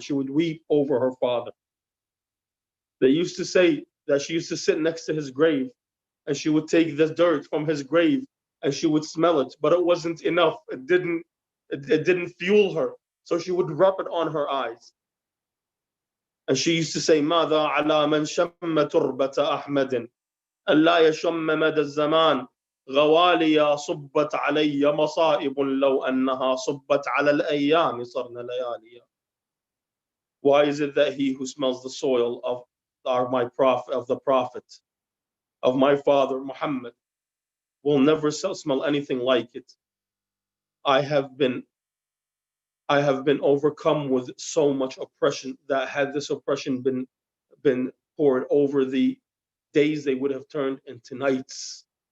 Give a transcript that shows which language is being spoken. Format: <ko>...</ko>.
<en>She would weep over her father. They used to say that she used to sit next to his grave and she would take the dirt from his grave and she would smell it, but it wasn't enough. It didn't fuel her. So she would rub it on her eyes. And she used to say,</en> <ar>ماذا على من شم تربة أحمد ألا يشم مدى الزمان غوالي صبت علي مصائب لو أنها صبت على الأيام صرنا لياليا.</ar> <en>Why is it that he who smells the soil of the prophet, of my father Muhammad, will never smell anything like it? I have been overcome with so much oppression that had this oppression been poured over the days, they would have turned into nights.</en>